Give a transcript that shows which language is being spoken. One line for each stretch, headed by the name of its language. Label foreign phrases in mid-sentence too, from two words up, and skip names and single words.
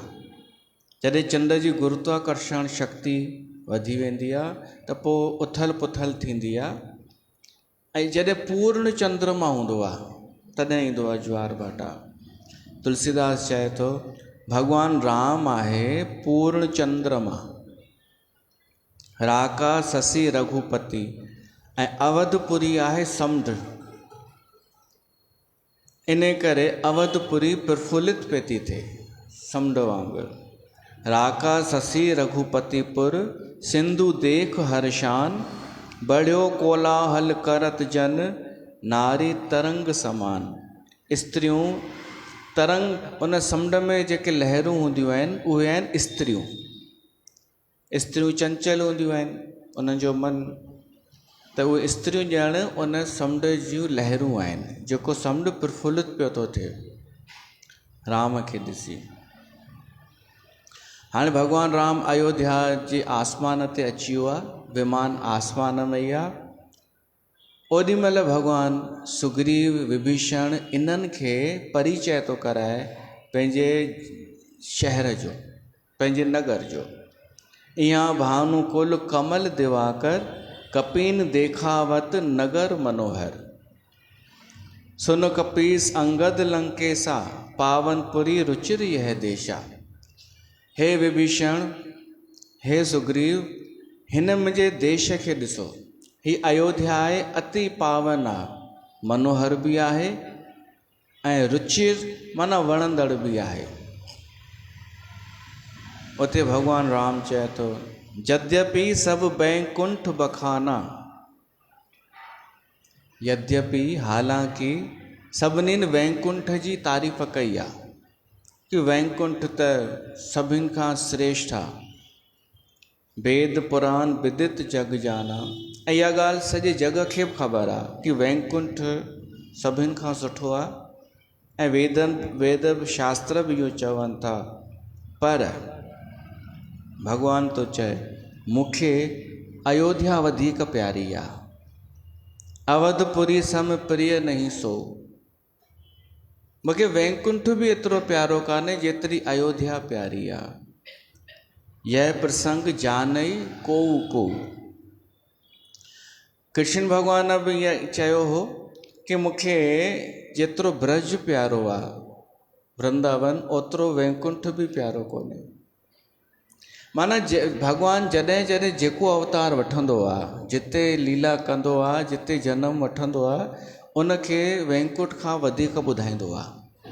Sindhi: जॾहिं चंड जी गुरुत्वाकर्षण शक्ति वधी वेंदी आहे त पोइ उथल पुथल थींदी आहे, ऐं जॾहिं पूर्ण चंद्रमा हूंदो आहे तॾहिं ईंदो आहे ज्वार भाटा। तुलसीदास चए थो भगवान राम आहे पूर्ण चंद्रमा,
Awadhi: राका ससी रघुपति,
Sindhi: ऐं अवधपुरी आहे समुंड। इन करे अवधपुरी प्रफुल्लित पे थी थिए समुंड वांगुरु।
Awadhi: राका ससी रघुपतिपुर, सिंधु देख हर्षान, बढ़ियो कोलाहल करत जन, नारी तरंग समान।
Sindhi: स्त्रियूं तरंग, उन समुंड में जेके लहरूं हूंदियूं आहिनि उहे आहिनि स्त्रियूं। स्त्रियूं चंचल हूंदियूं आहिनि, उन्हनि जो मन, त उहे स्त्रियूं ॼण उन समुंड जूं लहरूं आहिनि, जेको समुंड प्रफुल्लित पियो थो थिए राम खे ॾिसी। हाणे भॻवानु राम अयोध्या जे आसमान ते अची वियो आहे, विमान आसमान में ई आहे। ओॾी महिल भॻवानु सुग्रीव विभीषण इन्हनि खे परिचय थो कराए पंहिंजे शहर जो, पंहिंजे नगर जो।
Awadhi: इहाँ भानुकुल कमल दिवाकर, कपीन देखावत नगर मनोहर। सुन कपीस अंगद लंकेसा, पावनपुरी रुचिर यह देशा।
Sindhi: हे विभीषण, हे सुग्रीव, हिन मुंहिंजे देश खे ॾिसो। ही अयोध्या आहे, अति पावन आहे, मनोहर बि आहे ऐं रुचिर माना वणंदड़ बि आहे। उते भॻवानु राम चए थो
Awadhi: यद्यपि सब बैकुंठ बखाना,
Sindhi: यद्यपि हालांकि सभिनीनि वैकुंठ जी तारीफ़ कई आहे कि वैकुंठ त सभिनि खां श्रेष्ठ आहे,
Awadhi: वेद पुराण विदित जग जाना।
Sindhi: ऐं इहा ॻाल्हि सॼे जग खे बि ख़बर आहे कि वैकुंठ सभिनि खां सुठो आहे, ऐं वेद शास्त्र बि इहो चवनि था। पर भॻवानु थो चए मूंखे अयोध्या वधीक प्यारी आहे,
Awadhi: अवधपुरी सम प्रिय नहीं सो।
Sindhi: मूंखे वैकुंठ बि एतिरो प्यारो कान्हे जेतिरी अयोध्या प्यारी आहे।
Awadhi: यह प्रसंग जानई को को।
Sindhi: कृष्ण भॻवान बि ईअं चयो हो कि मूंखे जेतिरो ब्रज प्यारो आहे वृंदावन, ओतिरो वैकुंठ बि प्यारो कोन्हे। माना भॻवानु जॾहिं जॾहिं जेको अवतार वठंदो आहे, जिते लीला कंदो आहे, जिते जनम वठंदो आहे, उनखे वैकुंठ खां वधीक ॿुधाईंदो आहे।